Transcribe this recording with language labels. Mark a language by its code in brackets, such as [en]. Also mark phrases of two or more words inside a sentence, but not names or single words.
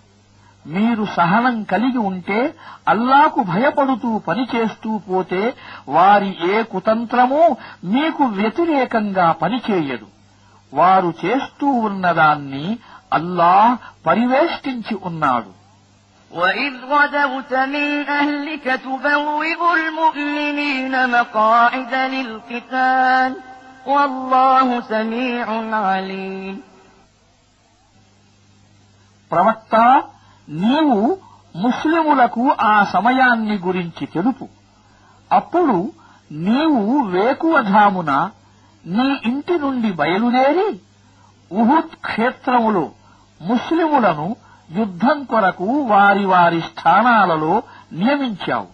[te] మీరు సహనం కలిగి ఉంటే అల్లాకు భయపడుతూ పనిచేస్తూ పోతే వారి ఏ కుతంత్రమూ మీకు వ్యతిరేకంగా పనిచేయదు. వారు చేస్తూ ఉన్నదాన్ని అల్లాహ్ పరివేష్టించి ఉన్నాడు. [ar] وَإِذْ غَدَوْتَ مِنْ أَهْلِكَ تُبَوِّئُ الْمُؤْمِنِينَ مَقَاعِدَ لِلْقِتَالِ وَاللَّهُ سَمِيعٌ عَلِيمٌ. [te] ప్రవక్త, నీవు ముస్లిములకు ఆ సమయాన్ని గురించి తెలుపు. అప్పుడు నీవు వేకువజామున నీ ఇంటి నుండి బయలుదేరి ఉహుద్ క్షేత్రములో ముస్లిములను యుద్ధం కొరకు వారి వారి స్థానాలలో నియమించావు.